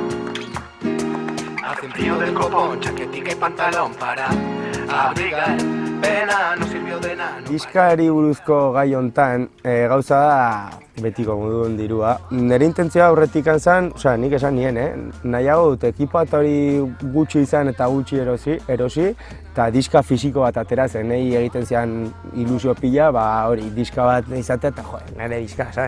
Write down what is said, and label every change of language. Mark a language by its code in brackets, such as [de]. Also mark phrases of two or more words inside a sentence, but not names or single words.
[es] Hace un frío del copón, chaquetica y pantalón para abrigar pena, no sirvió de nada. [eu] Diskari buruzko gai hontan, gauza da betiko moduen dirua. Nire intentzioa aurretik zen, nik esan nien, nahiago dut ekipa eta hori gutxi izan eta gutxi erosi, eta diska fisiko bat ateratzen, nahi egiten zian ilusio pila, hori diska bat izatea eta nire diska, sabes?